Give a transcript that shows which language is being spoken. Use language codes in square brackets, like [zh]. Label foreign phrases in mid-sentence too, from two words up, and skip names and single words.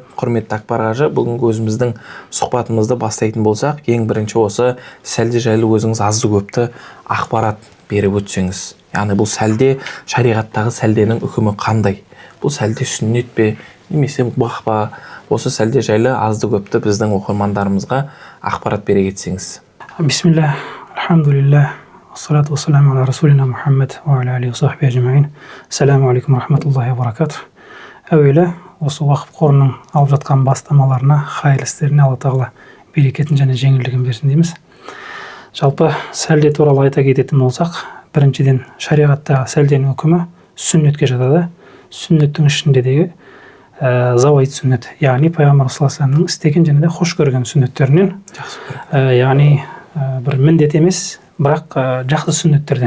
[kk] Құрметті Акбар қажы, бүгінгі өзіміздің сұхбатымызды бастайтын болсақ, ең бірінші осы сәлде жайлы өзіңіз азды көпті ақпарат беріп өтсеңіз. Яғни бұл сәлде, шариғаттағы сәлденің үкімі қандай? Бұл сәлде сүннет пе, немесе мұбах па? Осы сәлде жайлы азды көпті біздің оқырмандарымызға ақпарат бере кетсеңіз. [ar] بسم الله، الحمد لله، الصلاة والسلام على رسولنا محمد وعلى آله وصحبه أجمعين. السلام عليكم ورحمة الله وبركاته. [kk] Әуелі осы Уақып қорының алып жатқан бастамаларына, хайырлы істеріне Алла тағала берекетін және жеңілдігін берсін дейміз. Жалпы сәлде туралы айта кететін болсақ, біріншіден шариғаттағы сәлденің үкімі сүннетке жатады. Сүннеттің ішіндегі завайт сүннет, яғни пайғамбар [ar] صلى الله عليه وسلم [kk] істеген және де хош көрген сүннеттерінен, яғни бір міндет емес, бірақ жақсы сүннеттерден.